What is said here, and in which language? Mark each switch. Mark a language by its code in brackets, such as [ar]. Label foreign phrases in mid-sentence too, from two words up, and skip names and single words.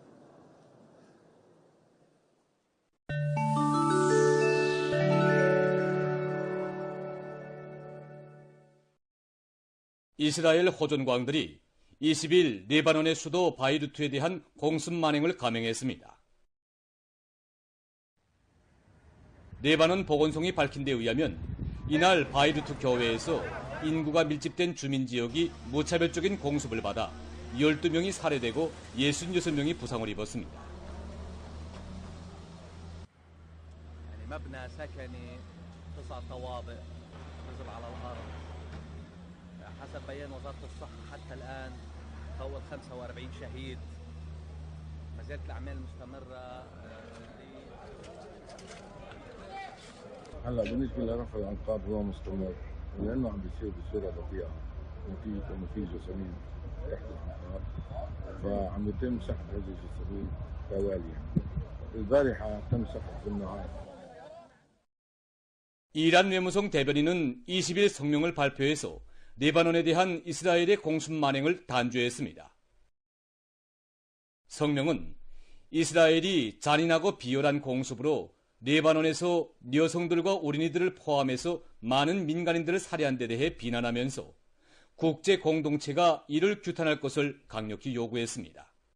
[ko] 이스라엘 호전광들이 20일 레바논의 수도 바이루트에 대한 공습 만행을 감행했습니다. 레바논 보건성이 밝힌 데 의하면 이날 바이루트 교외에서 인구가 밀집된 주민 지역이 무차별적인 공습을 받아 12명이 살해되고 66명이 부상을 입었습니다. [ar] حسب بيان وزارة الصحة حتى الآن فوق 45 شهيد ما زالت الأعمال مستمرة. هلا بالنسبة لرفع الأنقاض هو مستمر لأنه عم بيصير بصورة بطيئة وفي جسامين تحت الأنقاض فعم يتم سحب هذه الجسامين تواليا. البارحة تم سحب في النهار [ko] 이란 외무성 대변인은 20일 성명을 발표해서 레바논에 대한 이스라엘의 공습 만행을 단죄했습니다. 성명은 이스라엘이 잔인하고 비열한 공습으로 레바논에서 여성들과 어린이들을 포함해서 많은 민간인들을 살해한 데 대해 비난하면서 국제 공동체가 이를 규탄할 것을 강력히 요구했습니다.